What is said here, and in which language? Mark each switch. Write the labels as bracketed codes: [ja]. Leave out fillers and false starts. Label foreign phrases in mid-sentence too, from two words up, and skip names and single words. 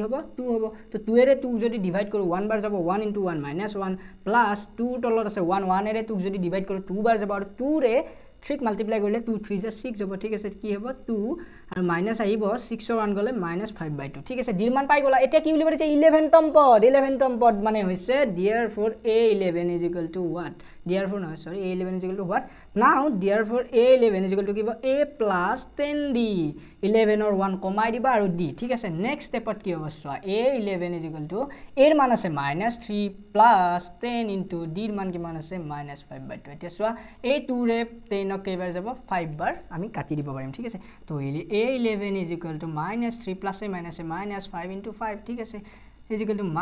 [as] হ'ব 2 হ'ব তো 2 এৰে 2 যদি ডিভাইড কৰো 1 বাৰ যাব 1 * 1 -1 প্লাস 2 তলত আছে 1 এৰে 2 যদি ডিভাইড কৰো 2 বাৰ যাব আৰু 2 ৰে 3 মাল্টিপ্লাই কৰিলে 2 3 6 হ'ব ঠিক আছে কি হ'ব 2 আৰু মাইনাস আহিব 6 ৰ 1 গলে -5/2 ঠিক আছে ডিৰ মান পাই গলা এতিয়া কি বুলি কৰিছে 11তম পদ মানে হৈছে [en] therefore a11 = what therefore no sorry a11 = what now therefore a11 = [as] কি হ'ব a + 10d 11 or 1 কমাই দিবা আৰু d ঠিক আছে [en] next stepত [as] কি হ'ব চোৱা a11 = এৰ মান আছে -3 + 10 * d ৰ মান কিমান আছে -5/2 এতিয়া চোৱা এই 2 ৰে 10 ক কেইবাৰ যাব 5 বাৰ আমি কাটি দিব পাৰিম ঠিক আছে তো a11 = -3 + a -5 * 5 ঠিক আছে = -3